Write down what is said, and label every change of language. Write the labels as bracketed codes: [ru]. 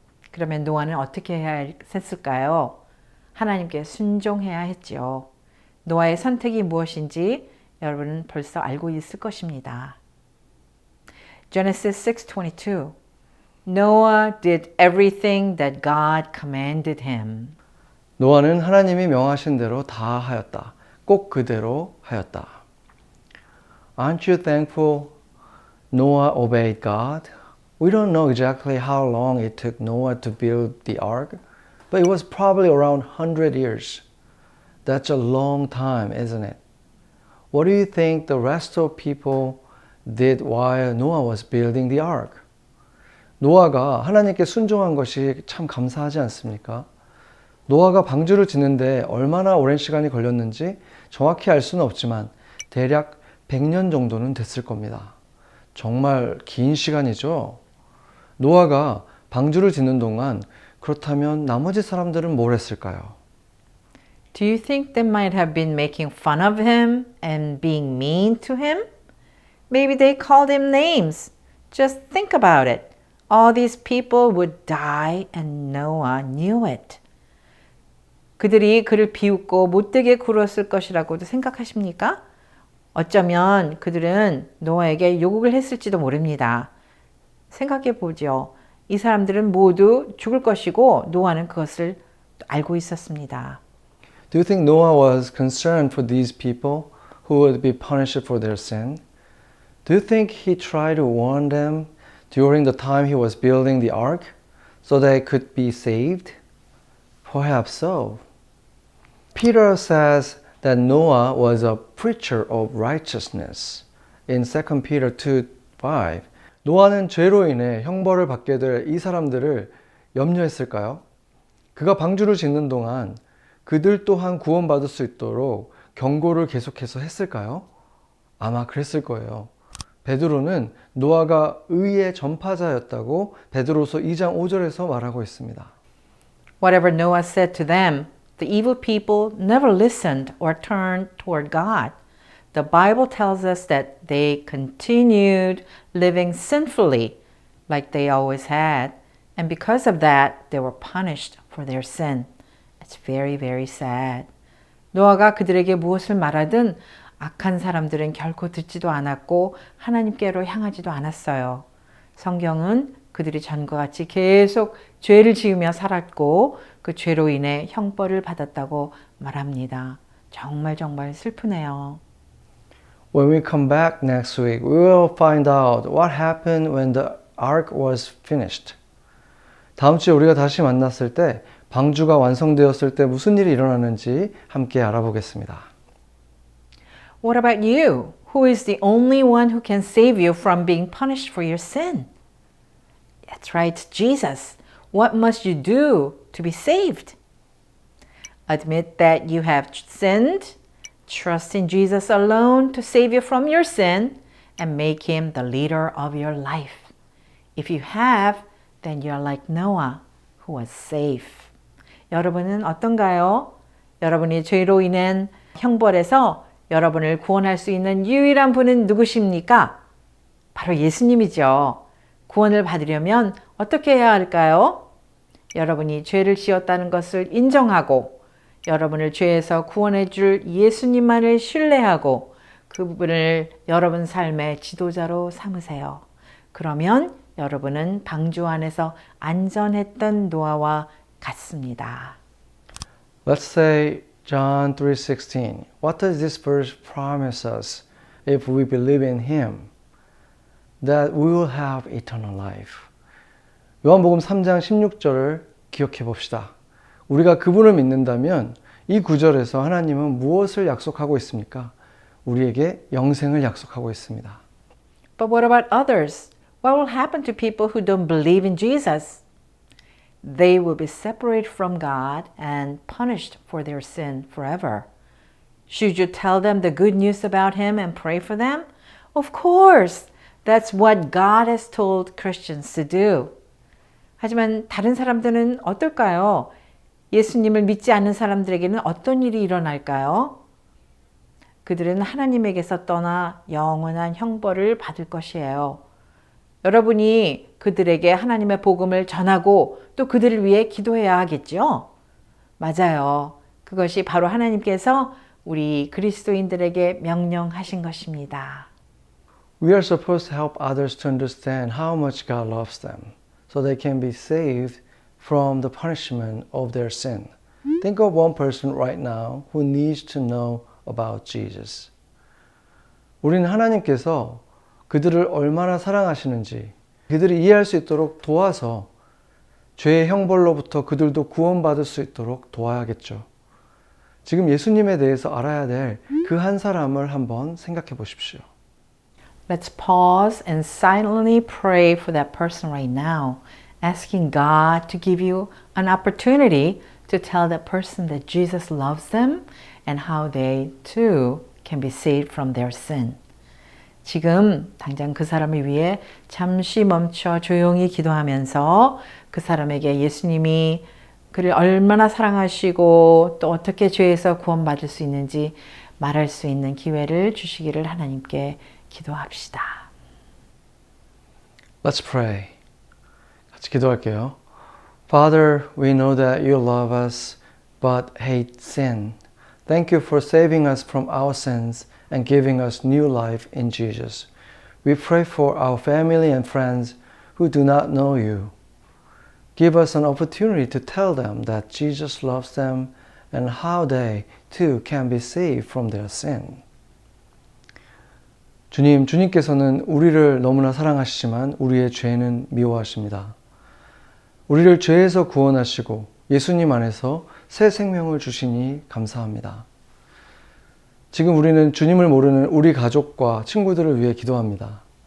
[ko] 그러면 노아는 어떻게 해야 했을까요? 하나님께 순종해야 했죠. 노아의 선택이 무엇인지 여러분은 벌써 알고 있을 것입니다. [en] Genesis 6:22 Noah did everything that God commanded him. [ko] 노아는 하나님이 명하신 대로 다 하였다. 꼭 그대로 하였다. [en] Aren't you thankful Noah obeyed God? We don't know exactly how long it took Noah to build the ark, but it was probably around 100 years. That's a long time, isn't it? What do you think the rest of people did while Noah was building the ark? [ko] 노아가 하나님께 순종한 것이 참 감사하지 않습니까? 노아가 방주를 짓는데 얼마나 오랜 시간이 걸렸는지 정확히 알 수는 없지만 대략 100년 정도는 됐을 겁니다. 정말 긴 시간이죠. 노아가 방주를 짓는 동안 그렇다면 나머지 사람들은 뭘 했을까요? [en] Do you think they might have been making fun of him and being mean to him? Maybe they called him names. Just think about it. All these people would die and Noah knew it. [ko] 그들이 그를 비웃고 못되게 굴었을 것이라고도 생각하십니까? 어쩌면 그들은 노아에게 욕을 했을지도 모릅니다. 생각해 보죠. 이 사람들은 모두 죽을 것이고 노아는 그것을 알고 있었습니다. [en] Do you think Noah was concerned for these people who would be punished for their sin? Do you think he tried to warn them during the time he was building the ark so they could be saved? Perhaps so. Peter says that Noah was a preacher of righteousness in 2 Peter 2:5. [ko] 노아는 죄로 인해 형벌을 받게 될 이 사람들을 염려했을까요? 그가 방주를 짓는 동안 그들 또한 구원받을 수 있도록 경고를 계속해서 했을까요? 아마 그랬을 거예요. 베드로는 노아가 의의 전파자였다고 베드로서 2장 5절에서 말하고 있습니다. [en] Whatever Noah said to them, the evil people never listened or turned toward God. The Bible tells us that they continued living sinfully like they always had, and because of that, they were punished for their sin. It's very, very sad. [ko] 노아가 그들에게 무엇을 말하든 악한 사람들은 결코 듣지도 않았고 하나님께로 향하지도 않았어요. 성경은 그들이 전과 같이 계속 죄를 지으며 살았고 그 죄로 인해 형벌을 받았다고 말합니다. 정말 정말 슬프네요. [en] When we come back next week, we will find out what happened when the ark was finished. [ko] 다음 주에 우리가 다시 만났을 때 방주가 완성되었을 때 무슨 일이 일어나는지 함께 알아보겠습니다. [en] What about you? Who is the only one who can save you from being punished for your sin? That's right, Jesus. What must you do to be saved? Admit that you have sinned, trust in Jesus alone to save you from your sin, and make him the leader of your life. If you have, then you're like Noah, who was safe. [ko] 여러분은 어떤가요? 여러분이 죄로 인한 형벌에서 여러분을 구원할 수 있는 유일한 분은 누구십니까? 바로 예수님이죠. 구원을 받으려면 어떻게 해야 할까요? 여러분이 죄를 지었다는 것을 인정하고 여러분을 죄에서 구원해 줄 예수님만을 신뢰하고 그분을 여러분 삶의 지도자로 삼으세요. 그러면 여러분은 방주 안에서 안전했던 노아와 같습니다. [en] Let's say John 3:16. What does this verse promise us if we believe in him? That we will have eternal life. [ko] 요한복음 3장 16절을 기억해 봅시다. 우리가 그분을 믿는다면 이 구절에서 하나님은 무엇을 약속하고 있습니까? 우리에게 영생을 약속하고 있습니다. [en] But what about others? What will happen to people who don't believe in Jesus? They will be separated from God and punished for their sin forever. Should you tell them the good news about Him and pray for them? Of course! That's what God has told Christians to do. [ko] 하지만 다른 사람들은 어떨까요? 예수님을 믿지 않는 사람들에게는 어떤 일이 일어날까요? 그들은 하나님에게서 떠나 영원한 형벌을 받을 것이에요. 여러분이 그들에게 하나님의 복음을 전하고 또 그들을 위해 기도해야 하겠죠? 맞아요. 그것이 바로 하나님께서 우리 그리스도인들에게 명령하신 것입니다. [en] We are supposed to help others to understand how much God loves them so they can be saved from the punishment of their sin. Think of one person right now who needs to know about Jesus. [ko] 우리는 하나님께서 그들을 얼마나 사랑하시는지 그들이 이해할 수 있도록 도와서 죄의 형벌로부터 그들도 구원받을 수 있도록 도와야겠죠. 지금 예수님에 대해서 알아야 될 그 한 사람을 한번 생각해 보십시오. [en] Let's pause and silently pray for that person right now, asking God to give you an opportunity to tell that person that Jesus loves them and how they too can be saved from their sin. [ko] 지금 당장 그 사람을 위해 잠시 멈춰 조용히 기도하면서 그 사람에게 예수님이 그를 얼마나 사랑하시고 또 어떻게 죄에서 구원받을 수 있는지 말할 수 있는 기회를 주시기를 하나님께 기도합시다. [en] Let's pray. [ko] 같이 기도할게요. [en] Father, we know that you love us but hate sin. Thank you for saving us from our sins and giving us new life in Jesus. We pray for our family and friends who do not know you. Give us an opportunity to tell them that Jesus loves them and how they too can be saved from their sin. [ko] 주님께서는 우리를 너무나 사랑하시지만 우리의 죄는 미워하십니다. 우리를 죄에서 구원하시고 예수님 안에서 새 생명을 주시니 감사합니다. 지금 우리는 주님을 모르는 우리 가족과 친구들을 위해 기도합니다.